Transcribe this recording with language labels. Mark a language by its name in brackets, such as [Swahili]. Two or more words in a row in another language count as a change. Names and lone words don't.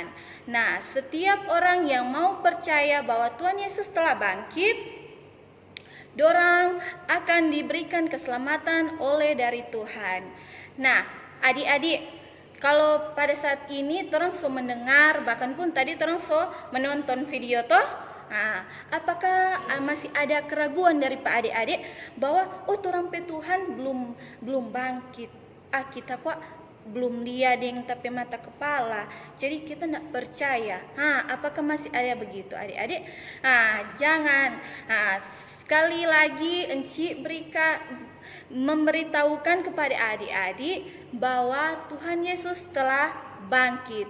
[Indonesian] Nah, setiap orang yang mau percaya bahwa Tuhan Yesus telah bangkit, dorang akan diberikan keselamatan oleh dari Tuhan. Nah, adik-adik, kalau pada saat ini [Manado Malay] torang so [Indonesian] mendengar, bahkan pun tadi [Manado Malay] torang so [Indonesian] menonton video toh, nah, apakah masih ada keraguan dari Pak adik-adik bahwa [Manado Malay] torang pe Tuhan [Indonesian] belum bangkit? Kita kok belum lihat deng tapi mata kepala. Jadi kita tidak percaya. Apakah masih ada begitu adik-adik? Jangan. Sekali lagi Enci memberitahukan kepada adik-adik bahwa Tuhan Yesus telah bangkit.